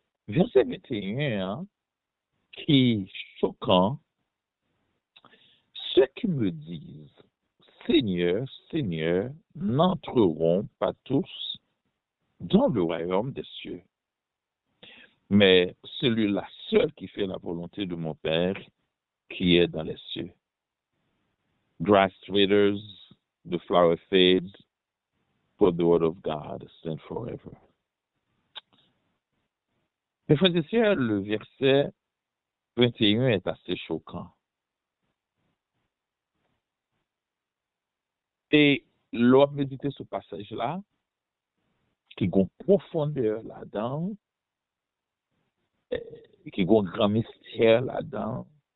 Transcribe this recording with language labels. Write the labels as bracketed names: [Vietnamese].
[French] Verset 21, qui est choquant, ceux qui me disent Seigneur, Seigneur, n'entreront pas tous dans le royaume des cieux, mais celui-là seul qui fait la volonté de mon Père qui est dans les cieux. [English] Grass withers, the flower fades, but the word of God stands forever. [French] Mes frères et sœurs, le verset 21 est assez choquant. Et l'on méditer ce passage-là, qui a une profondeur là-dedans, qui a un grand mystère là-dedans.